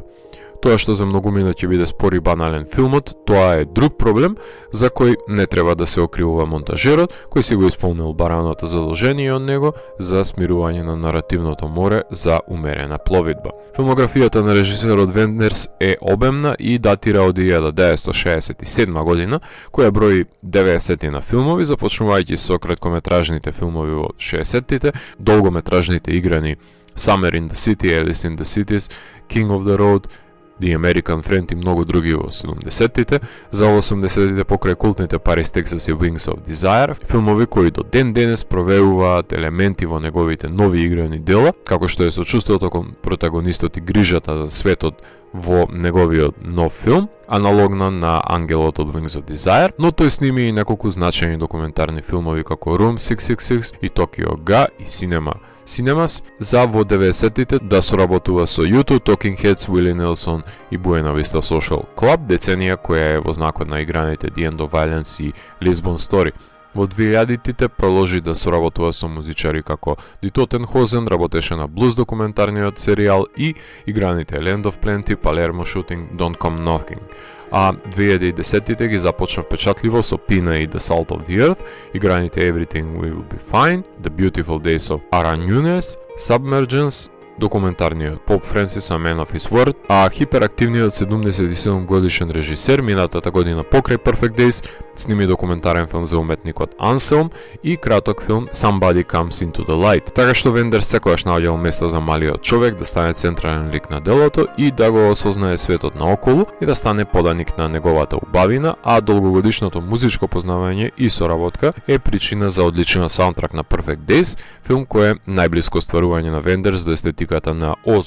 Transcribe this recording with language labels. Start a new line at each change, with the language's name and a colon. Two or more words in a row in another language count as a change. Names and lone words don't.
Macedonian: Тоа што за многумина ќе биде спор и банален филмот, тоа е друг проблем за кој не треба да се окривува монтажерот, кој си го исполнил бараното задолжение од него за смирување на наративното море за умерена пловидба. Филмографијата на режисерот Вендерс е обемна и датира од 1967 година, која брои 90 на филмови, започнувајќи со краткометражните филмови во 60-тите, долгометражните играни Summer in the City, Alice in the Cities, King of the Road, The American Friend и многу други во 70-тите, за 80-тите покрај култните Paris, Texas и Wings of Desire, филмови кои до ден денес провеуваат елементи во неговите нови играни дела, како што е сочувството кон протагонистот и грижата за светот во неговиот нов филм, аналогна на Ангелот од Wings of Desire, но тој сними и неколку значајни документарни филмови како Room 666 и Tokyo Ga и Cinemas, за во 90-тите да соработува со U2, Talking Heads, Willie Nelson и Buena Vista Social Club, деценија која е во знакот на играните The End of Violence и Lisbon Story. Во 2000-тите проложи да соработува со музичари како Ди Тотенхозен, работеше на блуз документарниот серијал и играните Land of Plenty, Palermo Shooting, Don't Come Knocking. А 2010-тите ги започна впечатливо со Pina и The Salt of the Earth, играните Everything Will Be Fine, The Beautiful Days of Aran Nunes, Submergence, документарниот Поп Френсис A Man of His Word, а хиперактивниот 77 годишен режисер минатата година покрај Perfect Days сними документарен филм за уметникот Анселм и краток филм Somebody Comes Into the Light. Така што Вендерс секогаш наоѓал место за малиот човек да стане централен лик на делото и да го осознае светот наоколу и да стане поданик на неговата убавина, а долгогодишното музичко познавање и соработка е причина за одличен саундтрак на Perfect Days, филм кој е најблиско стварување на Вендерс до естетиката на Озу.